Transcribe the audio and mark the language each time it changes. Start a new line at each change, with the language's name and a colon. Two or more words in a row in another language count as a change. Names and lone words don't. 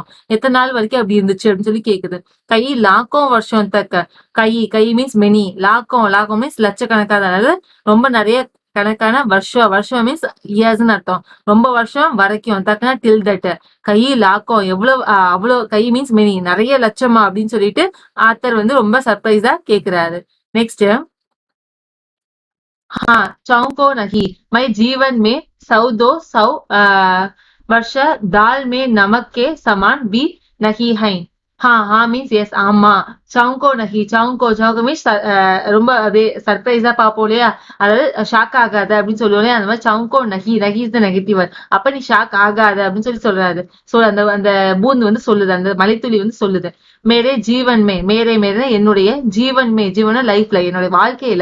Tamil: எத்தனை நாள் வரைக்கும் அப்படி இருந்துச்சு அப்படின்னு சொல்லி கேக்குது.
Hindi: कई लाख वर्ष तक,
Tamil: கை கை
English: means many,
Hindi: लाखों लाखों
Tamil: மீன்ஸ் லட்சக்கணக்கான, அதாவது ரொம்ப நிறைய கணக்கான. வருஷம் வருஷம்
English: means years
Tamil: அர்த்தம், ரொம்ப வருஷம் வரைக்கும். தக்குனா
English: till that.
Hindi: कई लाख
Tamil: எவ்வளவு, அவ்வளவு. கை
English: means many,
Tamil: நிறைய லட்சமா அப்படின்னு சொல்லிட்டு ஆத்தர் வந்து ரொம்ப சர்ப்ரைஸா கேக்குறாரு. நெக்ஸ்ட்,
Hindi: हाँ चौंको नहीं, मैं जीवन में 100-200 वर्ष दाल में नमक के समान भी नहीं है.
Tamil: हाँ
English: means yes,
Tamil: ஆமா.
Hindi: चौंको नहीं,
Tamil: சவுங்கோ சவுங்கோ மீன்ஸ் ரொம்ப அப்படியே சர்ப்ரைஸா பாப்போம் இல்லையா, அதாவது ஷாக் ஆகாத அப்படின்னு சொல்லுவோம் இல்லையா, அந்த மாதிரி.
Hindi: चौंको नहीं,
Tamil: நகி
English: is the negative,
Tamil: அப்ப நீ ஷாக் ஆகாத அப்படின்னு சொல்லி சொல்றாரு. அந்த அந்த பூந்து வந்து சொல்லுது, அந்த மலைத்துளி வந்து சொல்லுது.
Hindi: मेरे जीवन में, मेरे मेरे
Tamil: என்னுடைய,
Hindi: जीवन में जीवन
Tamil: லைஃப்ல, என்னுடைய வாழ்க்கையில.